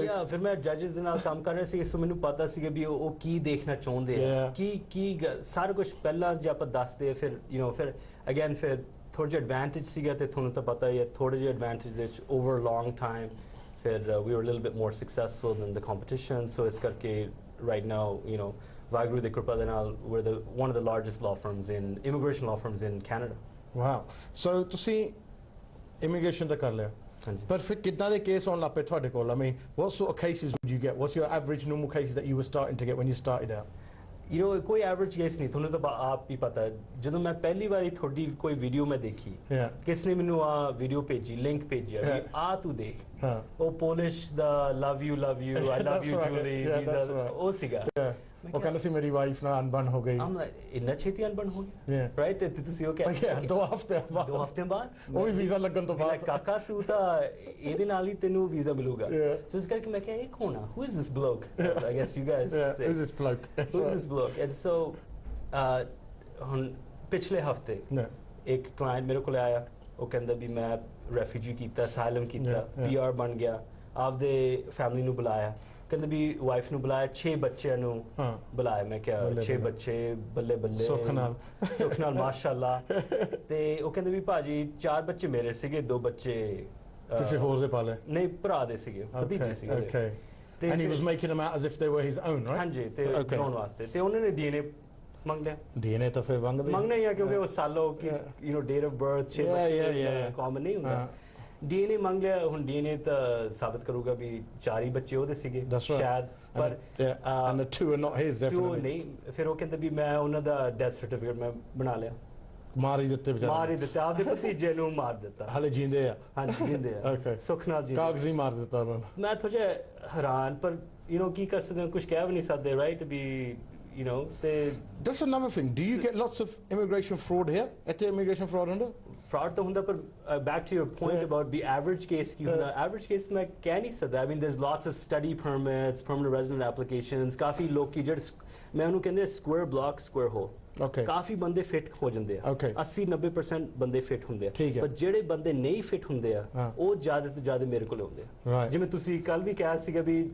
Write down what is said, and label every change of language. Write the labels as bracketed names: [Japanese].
[English] So [Punjabi] yeah, ਫਿਰ ਮੈਂ ਜੱਜਸ ਦੇ ਨਾਲ ਕੰਮ ਕਰ ਰਿਹਾ ਸੀ, ਸੋ ਮੈਨੂੰ ਪਤਾ ਸੀਗਾ ਵੀ ਉਹ ਕੀ ਦੇਖਣਾ ਚਾਹੁੰਦੇ ਆ, ਕੀ ਸਾਰਾ ਕੁਝ ਪਹਿਲਾਂ ਜੇ ਆਪਾਂ ਦੱਸਦੇ ਫਿਰ ਫਿਰ ਅਗੇਨ ਫਿਰ ਥੋੜ੍ਹਾ ਜਿਹਾ ਐਡਵਾਂਟੇਜ ਸੀਗਾ। ਤੇ ਤੁਹਾਨੂੰ ਤਾਂ ਪਤਾ ਹੀ ਹੈ ਥੋੜ੍ਹੇ ਜਿਹੇ ਐਡਵਾਂਟੇਜ ਦੇ ਵਿੱਚ ਓਵਰ ਲੌਂਗ ਟਾਈਮ ਫਿਰ [English] we were a little bit more successful than the competition, [Punjabi] so ਇਸ ਕਰਕੇ [English] right now [Punjabi] ਵਾਹਿਗੁਰੂ ਦੀ ਕਿਰਪਾ ਦੇ ਨਾਲ [English] we're the one of the largest law firms in immigration law firms in Canada. [Punjabi] Wow so ਤੁਸੀਂ immigration ਤਾਂ ਕਰ ਲਿਆ ਹਾਂਜੀ ਪਰ ਫਿਰ ਕਿੱਦਾਂ ਦੇ ਕੇਸ ਆਉਣ ਲੱਗ ਪਏ ਤੁਹਾਡੇ ਕੋਲ? [English] I mean what sort of cases would you get? What's your average normal cases that you were starting to get when you started out? [Punjabi] You know, ਕੋਈ ਐਵਰੇਜ ਕੇਸ ਨਹੀਂ, ਤੁਹਾਨੂੰ ਤਾਂ ਆਪ ਹੀ ਪਤਾ ਹੈ। ਜਦੋਂ ਮੈਂ ਪਹਿਲੀ ਵਾਰੀ ਤੁਹਾਡੀ ਕੋਈ ਵੀਡੀਓ ਮੈਂ ਦੇਖੀ, ਕਿਸ ਨੇ ਮੈਨੂੰ ਆ ਵੀਡੀਓ ਭੇਜੀ, ਲਿੰਕ ਭੇਜਿਆ ਵੀ ਆ ਤੂੰ ਦੇਖ, ਉਹ polish ਦਾ love you I love you ਜੂਲੀ visa ਉਹ ਸੀਗਾ। ਉਹ ਕਹਿੰਦਾ ਸੀ ਮੇਰੀ ਵਾਈਫ ਨਾਲ ਅਨਬਨ ਹੋ ਗਈ। ਇੰਨਾ ਛੇਤੀ ਅਨਬਨ ਹੋ ਗਿਆ, ਰਾਈਟ? ਤੇ ਤੁਸੀਂ ਉਹ ਕਹਿੰਦੇ 2 ਹਫ਼ਤੇ ਬਾਅਦ ਉਹ ਵੀ ਵੀਜ਼ਾ ਲੱਗਣ ਤੋਂ ਬਾਅਦ, ਕਾਕਾ ਤੂੰ ਤਾਂ ਇਹਦੇ ਨਾਲ ਹੀ ਤੈਨੂੰ ਵੀਜ਼ਾ ਮਿਲੂਗਾ। ਸੋ ਇਸ ਕਰਕੇ ਮੈਂ ਕਿਹਾ ਇਹ ਕੌਣ ਆ, [English] who is this bloke? I guess you guys say, who is this bloke? Who is this bloke? [Punjabi] And so ਹੁਣ ਪਿਛਲੇ ਹਫ਼ਤੇ ਇੱਕ ਕਲਾਇੰਟ ਮੇਰੇ ਕੋਲ ਆਇਆ, ਉਹ ਕਹਿੰਦਾ ਵੀ ਮੈਂ ਰੈਫਿਊਜੀ ਕੀਤਾ, ਅਸਾਈਲਮ ਕੀਤਾ, PR ਬਣ ਗਿਆ, ਆਪਦੇ ਫੈਮਿਲੀ ਨੂੰ ਬੁਲਾਇਆ, ਕਹਿੰਦੇ ਵੀ ਵਾਈਫ ਨੂੰ ਬੁਲਾਇਆ, 6 ਬੱਚਿਆਂ ਨੂੰ ਬੁਲਾਇਆ। ਮੈਂ ਕਿਹਾ 6 ਬੱਚੇ, ਬੱਲੇ ਬੱਲੇ, ਸੁੱਖ ਨਾਲ ਮਾਸ਼ਾਅੱਲਾ। ਤੇ ਉਹ ਕਹਿੰਦੇ ਵੀ ਭਾਜੀ 4 ਬੱਚੇ ਮੇਰੇ ਸੀਗੇ, 2 ਬੱਚੇ ਕਿਸੇ ਹੋਰ ਦੇ ਪਾਲੇ, ਨਹੀਂ ਭਰਾ ਦੇ ਸੀਗੇ, ਭਤੀਜੇ ਸੀਗੇ। [English] ਤੇ and he was making them out as if they were his own, right? [Punjabi] ਹਾਂਜੀ, ਤੇ ਬਣਾਉਣ ਵਾਸਤੇ ਤੇ ਉਹਨਾਂ ਨੇ DNA ਮੰਗ ਲਿਆ। DNA ਤਾਂ ਫਿਰ ਮੰਗਣਾ ਹੀ ਆ ਕਿਉਂਕਿ ਉਹ ਸਾਲੋ ਕਿ you know date of birth 6 ਬੱਚੇ ਕਾਮਨ ਨਹੀਂ ਹੁੰਦਾ। DNA ਮੰਗ ਲਿਆ, ਹੁਣ DNA ਤਾਂ ਸਾਬਤ ਕਰੂਗਾ ਵੀ 4 ਹੀ ਬੱਚੇ ਉਹਦੇ ਸੀਗੇ ਸ਼ਾਇਦ, ਪਰ [English] and the 2 are not his definitely [Punjabi] ਨਹੀਂ। ਫਿਰ ਉਹ ਕਹਿੰਦੇ ਵੀ ਮੈਂ ਉਹਨਾਂ ਦਾ ਡੈਥ ਸਰਟੀਫਿਕੇਟ ਮੈਂ ਬਣਾ ਲਿਆ। ਮਾਰ ਹੀ ਦਿੱਤੇ ਵਿਚਾਰੇ, ਮਾਰ ਹੀ ਦਿੱਤਾ, ਆਪਦੇ ਭਤੀਜੇ ਨੂੰ ਮਾਰ ਦਿੱਤਾ। ਹਾਲੇ ਜਿੰਦੇ ਆ? ਹਾਂਜੀ ਜਿੰਦੇ ਆ, ਸੁੱਖ ਨਾਲ ਜੀ, ਕਾਗਜ਼ੀ ਮਾਰ ਦਿੱਤਾ ਉਹਨਾਂ ਨੇ। ਮੈਂ ਥੋੜਾ ਹੈਰਾਨ, ਪਰ ਯੂ ਨੋ ਕੀ ਕਰ ਸਕਦੇ ਹਾਂ, ਕੁਝ ਕਹਿ ਵੀ ਨਹੀਂ ਸਕਦੇ, right? [English] ਵੀ you know that's another thing. Do you get lots of immigration fraud here? [Punjabi] ਇੱਥੇ immigration fraud ਹੁੰਦਾ? [English] fraud [Punjabi] ਤਾਂ ਹੁੰਦਾ, ਪਰ [English] back to your point about the average case [Punjabi] ਕੀ ਹੁੰਦਾ, [English] average case [Punjabi] ਮੈਂ ਕਹਿ ਨਹੀਂ ਸਕਦਾ। [English] I mean there's lots of study permits, permanent resident applications, [Punjabi] ਕਾਫੀ ਲੋਕੀ ਜਿਹੜੇ ਮੈਂ ਉਹਨੂੰ ਕਹਿੰਦੇ ਸਕੁਅਰ ਬਲੌਕ ਸਕੁਅਰ ਹੋਲ, ਕਾਫੀ ਬੰਦੇ ਫਿੱਟ ਹੋ ਜਾਂਦੇ ਆ, 80-90% ਬੰਦੇ ਫਿੱਟ ਹੁੰਦੇ ਆ, ਪਰ ਜਿਹੜੇ ਬੰਦੇ ਨਹੀਂ ਫਿੱਟ ਹੁੰਦੇ ਆ ਉਹ ਜ਼ਿਆਦਾ ਤੋਂ ਜ਼ਿਆਦਾ ਮੇਰੇ ਕੋਲ ਆਉਂਦੇ ਆ। ਜਿਵੇਂ ਤੁਸੀਂ ਕੱਲ ਵੀ ਕਿਹਾ ਸੀਗਾ ਵੀ